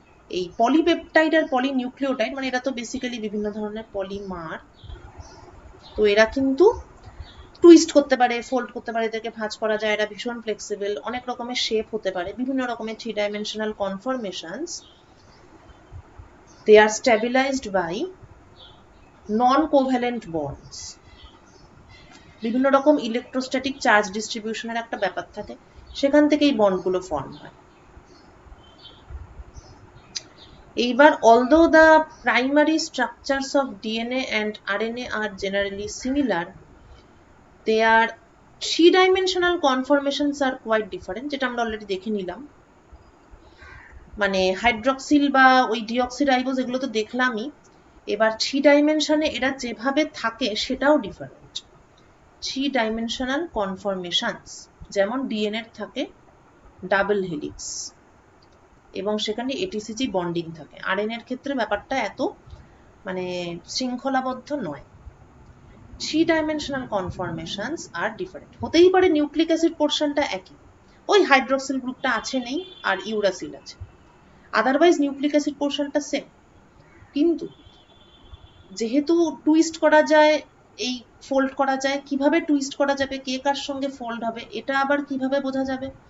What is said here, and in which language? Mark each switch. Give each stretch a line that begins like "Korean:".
Bangla: এই পলিপেপটাইড আর পলিনিউক্লিওটাইড মানে এরা তো বেসিক্যালি বিভিন্ন ধরনের পলিমার। তো এরা কিন্তু টুইস্ট করতে পারে, ফোল্ড করতে পারে, এদেরকে ভাঁজ করা যায়, এরা ভীষণ ফ্লেক্সিবল, অনেক রকমের শেপ হতে পারে, বিভিন্ন রকমের
English: 3-dimensional conformations. They are stabilized by non-covalent bonds.
Bangla: বিভিন্ন রকম ইলেকট্রোস্ট্যাটিক চার্জ ডিস্ট্রিবিউশনের একটা ব্যাপার থাকে, সেখান থেকেই বন্ডগুলো ফর্ম হয়। এইবার
English: although the primary structures of DNA and RNA are generally similar, they are 3-dimensional conformations are quite different,
Bangla: যেটা আমরা অলরেডি দেখে নিলাম। মানে হাইড্রক্সিল বা ওই ডিঅক্সিরাইবোজ এগুলো তো দেখলামই। এবার 3-ডাইমেনশনে এরা যেভাবে থাকে সেটাও ডিফারেন্ট।
English: 3-dimensional conformations,
Bangla: যেমন ডিএনএ থাকে ডাবল হেলিক্স এবং সেখানে এটিসিজি বন্ডিং থাকে। আরএনএ এর ক্ষেত্রে ব্যাপারটা এত মানে শৃঙ্খলাবদ্ধ নয়।
English: 3-dimensional conformations are different.
Bangla: হতেই পারে নিউক্লিক অ্যাসিড পোর্শনটা একই, ওই হাইড্রক্সিল গ্রুপটা আছে নেই আর ইউরাসিল আছে, আদারওয়াইজ নিউক্লিক অ্যাসিড পোর্শনটা সেম। কিন্তু যেহেতু টুইস্ট করা যায়, এই ফোল্ড করা যায়, কিভাবে টুইস্ট করা যাবে, কে কার সঙ্গে ফোল্ড হবে, এটা আবার কিভাবে বোঝা যাবে?